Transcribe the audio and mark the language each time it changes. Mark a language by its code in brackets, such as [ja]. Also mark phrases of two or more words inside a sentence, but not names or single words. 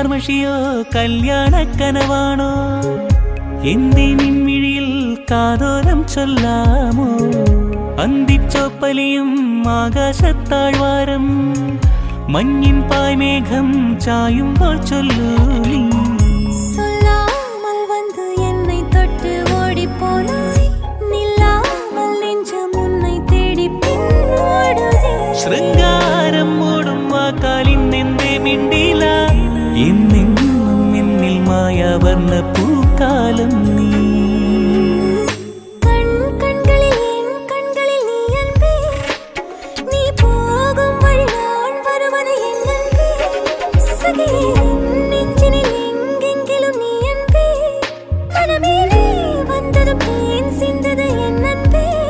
[ml] കാഴ്ചയോ കല്യാണ കനവാണോ എന്തേ നിൻമിഴിയിൽ കാതോരം ചൊല്ലാമോ അന്തിച്ചോപ്പലിയും ആകാശത്താഴ്വാരം മഞ്ഞിൻ പായ്മേഘം ചായുമ്പോൾ ചൊല്ലൂ നീ [ta] சொல்லாமல் வந்து என்னை தொட்டு ஓடி போனாய் நில்லாமல் நெஞ்சம் உன்னை தேடி ஓடுதே [ml] ശൃംഗാരം മൂടും വാക്കാലിൻ എന്തേ മിണ്ടില എന്നെന്നും എന്നിൽ മായാവർണ്ണ പൂക്കാലം നീ [ta] கண்களில் என் கண்களில் நீ அன்பே நீ போகும் வழி நான் வருவது என் அன்பே சகியே நெஞ்சினில் எங்கெங்கிலும் நீ அன்பே மனமே நீ வந்தது தேன் சிந்தது என் அன்பே